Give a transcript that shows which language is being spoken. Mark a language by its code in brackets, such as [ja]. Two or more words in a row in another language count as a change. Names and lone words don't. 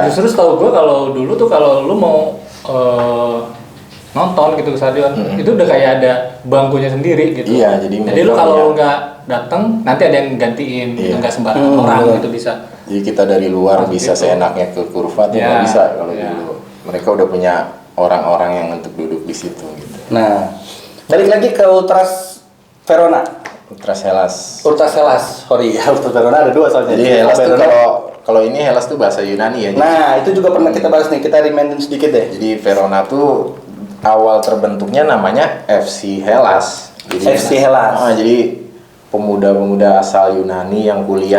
[id] Justru setahu gue kalau dulu tuh kalau lu mau nonton gitu ke stadion, itu udah kayak ada bangkunya sendiri gitu. Iya, jadi lu mereka kalau punya- nggak datang nanti ada yang gantiin, gitu, Iya. nggak sembarang orang betul. gitu bisa. Jadi kita dari luar Oh, bisa gitu. seenaknya ke kurva tuh Iya, nggak bisa kalau iya. dulu. Mereka udah punya orang-orang yang untuk duduk di situ gitu. Nah, balik lagi ke Ultras Verona. Ultras Hellas. Ultras Hellas, sorry ya, Ultras Verona ada dua soalnya. Jadi Hellas tuh Verona. kalau ini Hellas tuh bahasa Yunani ya. Nah, itu juga pernah kita bahas nih, kita remind sedikit deh. Jadi Verona tuh awal terbentuknya namanya FC Hellas. FC Hellas. Jadi pemuda-pemuda asal Yunani yang kuliah